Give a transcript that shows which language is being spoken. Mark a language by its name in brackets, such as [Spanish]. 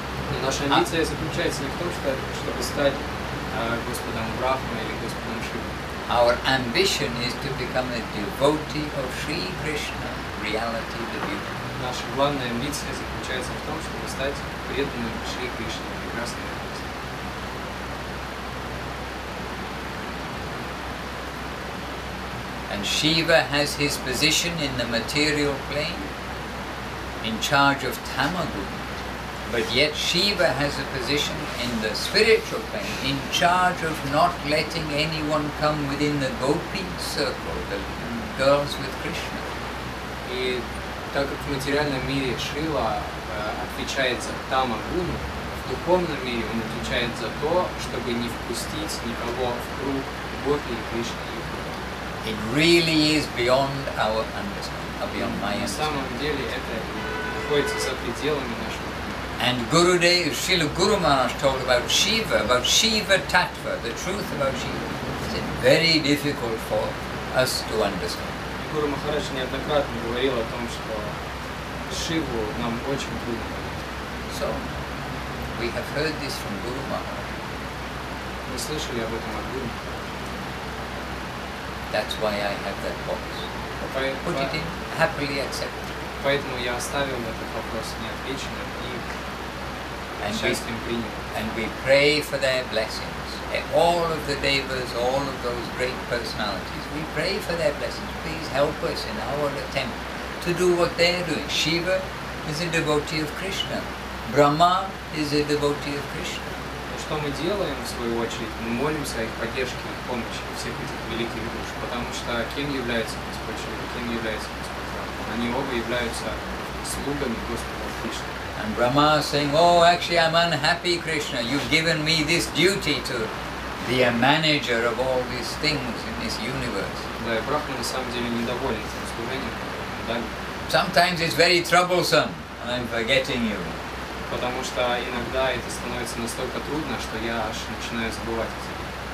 [Russian] Но наша амбиция заключается не в том, чтобы стать Господом Брахмой или Господом Шивой. [English] Our ambition is to become a devotee of Sri Krishna, reality, the beauty. [Russian] Наша главная амбиция заключается в том, чтобы стать преданным Шри Кришне, прекрасной реальности. [English] And Shiva has his position in the material plane, in charge of Tamagun. But yet Shiva has a position in the spiritual plane, in charge of not letting anyone come within the gopi circle, the girls with Krishna. [Russian] И так как в материальном мире Шрила отвечает за Тамагуну, в духовном мире он отвечает за то, чтобы не впустить никого в круг гопи и Кришны. [English] It really is beyond our understanding, beyond my [Russian] На [English] understanding. [Russian] самом деле это находится за пределами нашего. [English] And Gurudev, Srila Guru Maharaj told about Shiva Tattva, the truth about Shiva. It's very difficult for us to understand. [Russian] Гуру Махарадж неоднократно говорил о том, что Шиву нам очень трудно понять. [English] So, we have heard this from Guru Maharaj. [Russian] Мы слышали об этом от Гуру. [English] That's why I have that box. Put it in, happily accept it. [Russian] Поэтому я оставил этот вопрос неотвеченным и счастьем принял. [English] And we pray for their blessings. All of the devas, all of those great personalities, we pray for their blessings. Please help us in our attempt to do what they are doing. Shiva is a devotee of Krishna. Brahma is a devotee of Krishna. [Russian] Что мы делаем, в свою очередь, мы молимся о их поддержке, их помощи, всех этих великих душ, потому что кем является Господь Шрила, кем является Господь Рама? Они оба являются слугами Господа Кришны. [English] And Brahma is saying, oh, actually I'm unhappy, Krishna. You've given me this duty to be a manager of all these things in this universe. [Russian] Да, и Брахма на самом деле недоволен тем служением, которое ему дали. [English] Sometimes it's very troublesome. I'm forgetting you. [Russian] Потому что иногда это становится настолько трудно, что я аж начинаю забывать о себе.